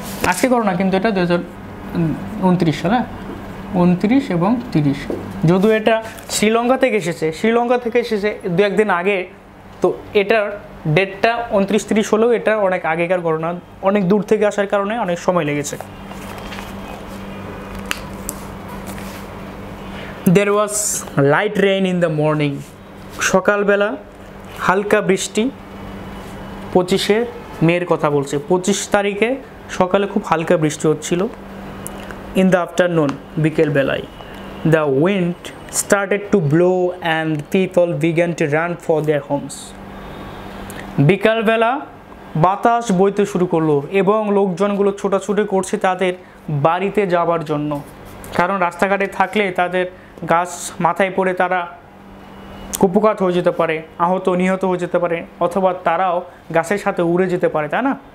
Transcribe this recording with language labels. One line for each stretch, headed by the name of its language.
Bangla: আজকে করো না, কিন্তু এটা 2029 সাল, 29 এবং 30। যদিও এটা শ্রীলঙ্কা থেকে এসেছে, দু একদিন আগে, তো এটার ডেটটা 29-30 হলেও এটা অনেক আগেকার ঘটনা, অনেক দূর থেকে আসার কারণে অনেক সময় লেগেছে।
English: There was light rain in the morning.
Bangla: সকালবেলা হালকা বৃষ্টি। 25 মের কথা বলছে, 25 তারিখে সকালে খুব হালকা বৃষ্টি হচ্ছিল।
English: In the afternoon,
Bangla: বিকেলবেলায়,
English: the wind started to blow and people began to run for their homes.
Bangla: বিকালবেলা বাতাস বইতে শুরু করলো এবং লোকজনগুলো ছোটাছুটি করছে তাদের বাড়িতে যাওয়ার জন্য, কারণ রাস্তাঘাটে থাকলে তাদের গাছ মাথায় পড়ে তারা কুপকাত হয়ে যেতে পারে, আহত নিহত হয়ে যেতে পারে, অথবা তারাও গাছের সাথে উড়ে যেতে পারে, তাই না?